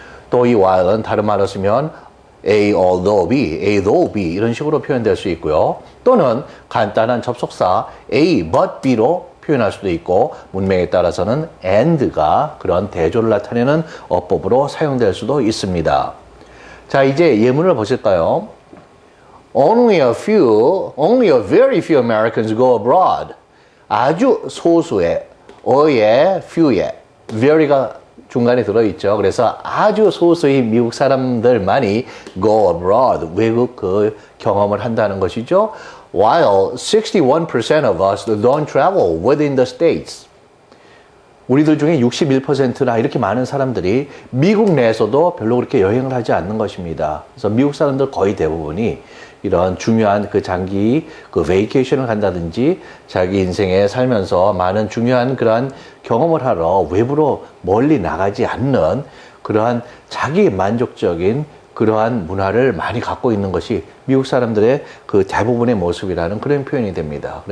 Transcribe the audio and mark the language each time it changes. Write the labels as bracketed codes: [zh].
[ko] 또 이 while은 다른 말로 쓰면 [en] A although B, A though B [ko] 이런 식으로 표현될 수 있고요. 또는 간단한 접속사 [en] A but B [ko] 로 표현할 수도 있고 문맥에 따라서는 and가 그런 대조를 나타내는 어법으로 사용될 수도 있습니다. 자, 이제 예문을 보실까요? [en] Only a very few Americans go abroad. [ko] 아주 소수의, [en] few very [ko] 가 중간에 들어있죠. 그래서 아주 소수의 미국 사람들만이 [en] go abroad, [ko] 외국 그 경험을 한다는 것이죠. [en] While 61% of us don't travel within the states. [ko] 우리들 중에 61%나 이렇게 많은 사람들이 미국 내에서도 별로 그렇게 여행을 하지 않는 것입니다. 그래서 미국 사람들 거의 대부분이 이런 중요한 그 장기 그 베이케이션을 간다든지 자기 인생에 살면서 많은 중요한 그러한 경험을 하러 외부로 멀리 나가지 않는 그러한 자기 만족적인 그러한 문화를 많이 갖고 있는 것이 미국 사람들의 그 대부분의 모습이라는 그런 표현이 됩니다.